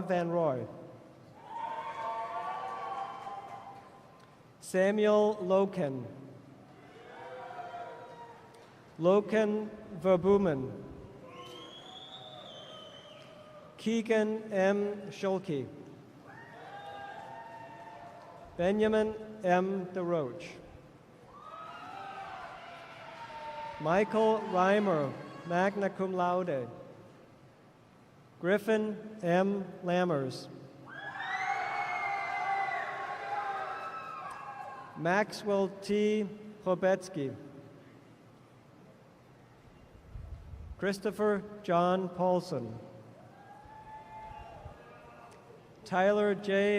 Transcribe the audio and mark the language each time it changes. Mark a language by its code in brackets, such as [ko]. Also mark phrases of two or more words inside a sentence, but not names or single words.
[en] Van Roy, Samuel Loken, Loken Verbumen, Keegan M. Schulke, Benjamin M. DeRoche, Michael Reimer, [la] magna cum laude. [en] Griffin M. Lammers, Maxwell T. Hobetsky, Christopher John Paulson, Tyler J.